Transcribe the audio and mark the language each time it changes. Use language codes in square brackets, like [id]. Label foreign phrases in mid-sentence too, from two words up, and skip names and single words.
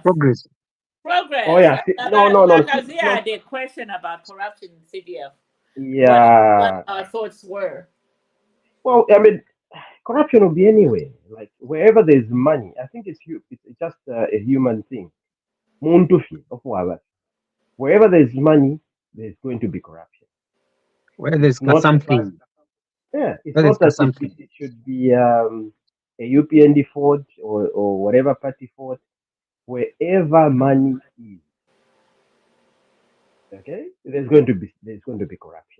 [en] Progress. Oh progress. yeah, no, Like as no, I did question about corruption in CDF. What yeah. our thoughts were. Well, I mean, corruption will be anywhere. Like wherever there's money, I think it's just a human thing. [bem] Muntu fi, ofwaba. [en] Wherever there's money, there's going to be corruption. Where It's there's not the fact. something. Yeah, it's Where there's not that something. it should be a UPND fort or whatever party fort. Wherever money is, okay, there's going to be corruption.